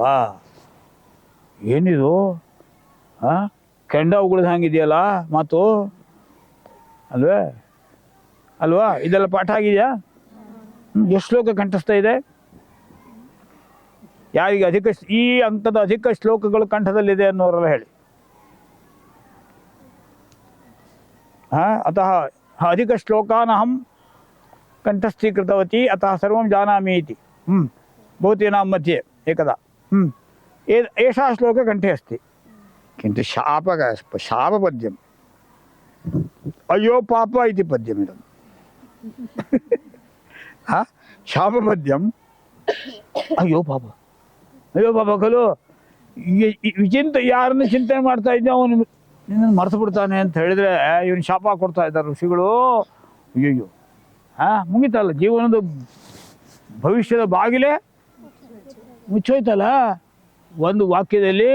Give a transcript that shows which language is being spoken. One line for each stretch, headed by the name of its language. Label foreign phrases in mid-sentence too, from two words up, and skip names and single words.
Kannada: ಏನಿದು? ಕೆಂಡ ಉಗುಳಿದ ಹಂಗಿದೆಯಲ್ಲ ಮಾತು ಅಲ್ವಾ? ಇದೆಲ್ಲ ಪಾಠ ಆಗಿದೆಯಾ? ಎಷ್ಟು ಶ್ಲೋಕ ಕಂಠಸ್ಥ ಇದೆ? ಯಾರಿಗೆ ಈ ಅಂಕದ ಅಧಿಕ ಶ್ಲೋಕಗಳು ಕಂಠದಲ್ಲಿದೆ ಅನ್ನೋರೆಲ್ಲ ಹೇಳಿ.
Sanskrit: ಅತಃ ಅಧಿಕ ಶ್ಲೋಕಾನಹಂ ಕಂಠಸ್ಥೀಕೃತವತಿ ಅತಃ ಸರ್ವಂ ಜಾನಾಮಿ ಇತಿ ಭವತೀನಾಂ ಮಧ್ಯೆ ಏಕದಾ ಏಷಾ ಶ್ಲೋಕ ಕಂಠೆ ಅಸ್ತಿ. किन्तु शापपद्यम् अयो पाप इति पद्यमिदं शापपद्यम् अयो पाप खलु.
Kannada: ವಿಚಿಂತ ಯಾರನ್ನು ಚಿಂತನೆ ಮಾಡ್ತಾ ಇದ್ದೆ ಅವನು ನಿನ್ನನ್ನು ಮರೆತು ಬಿಡ್ತಾನೆ ಅಂತ ಹೇಳಿದ್ರೆ ಇವನು ಶಾಪ ಕೊಡ್ತಾ ಇದ್ದಾರೆ ಋಷಿಗಳು. ಅಯ್ಯಯ್ಯೋ ಮುಗಿತಲ್ಲ, ಜೀವನದ ಭವಿಷ್ಯದ ಬಾಗಿಲೇ ಮುಚ್ಚೋಯ್ತಲ್ಲ ಒಂದು ವಾಕ್ಯದಲ್ಲಿ.